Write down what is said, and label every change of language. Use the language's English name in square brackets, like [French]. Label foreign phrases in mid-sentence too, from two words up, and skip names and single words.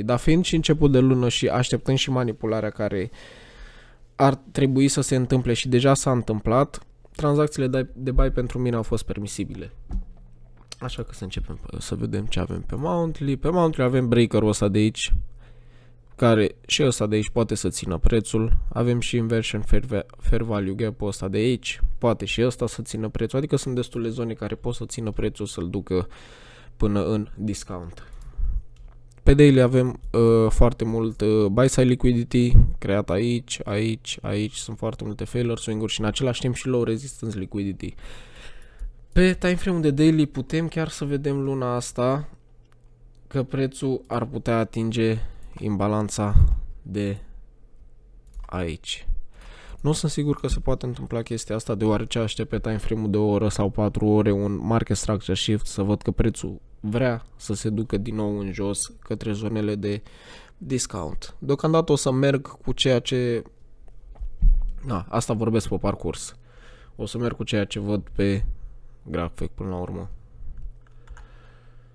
[Romanian] Dar fiind și început de lună și așteptând și manipularea care ar trebui să se întâmple și deja s-a întâmplat, tranzacțiile de buy pentru mine au fost permisibile. Așa că să începem să vedem ce avem pe monthly. Pe monthly avem breaker-ul ăsta de aici, care și ăsta de aici poate să țină prețul. Avem și [English] inversion fair value gap- [Romanian] ul ăsta de aici, poate și ăsta să țină prețul. Adică sunt destule zone care pot să țină prețul, să-l ducă până în discount. Pe daily avem foarte mult [English] buy side liquidity [Romanian] creat aici, aici. Sunt foarte multe [English] failure swing- [Romanian] uri și în același timp și [English] low resistance liquidity. [Romanian] Pe timeframe-ul de daily putem chiar să vedem luna asta că prețul ar putea atinge imbalanța de aici. Nu sunt sigur că se poate întâmpla chestia asta, deoarece aștept pe timeframe-ul de o oră sau 4 ore un [English] market structure shift [Romanian] să văd că prețul vrea să se ducă din nou în jos către zonele de discount. Deocamdată o să merg cu ceea ce... asta vorbesc pe parcurs. O să merg cu ceea ce văd pe grafic până la urmă. Așa.